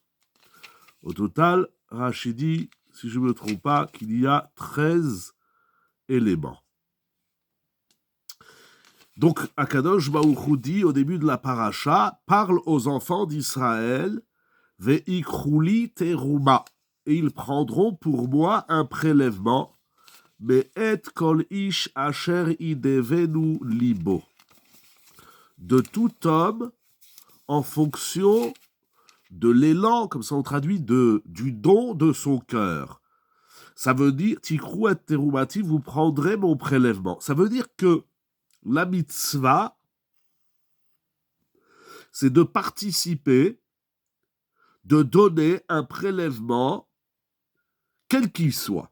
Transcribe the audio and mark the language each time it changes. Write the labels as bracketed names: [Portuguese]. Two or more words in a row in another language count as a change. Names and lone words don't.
[French] Au total, Rashi dit, si je ne me trompe pas, qu'il y a 13 éléments. Donc, Akadosh Baruch Hu dit au début de la paracha, parle aux enfants d'Israël, [Hebrew] ויקחו לי תרומה, [French] et ils prendront pour moi un prélèvement, mais [Hebrew] את כל איש אשר ידבנו לבו, [French] de tout homme en fonction de l'élan, comme ça on traduit, du don de son cœur. Ça veut dire, [Hebrew] תקחו את תרומתי, [French] vous prendrez mon prélèvement. Ça veut dire que la mitzvah, c'est de participer, de donner un prélèvement, quel qu'il soit.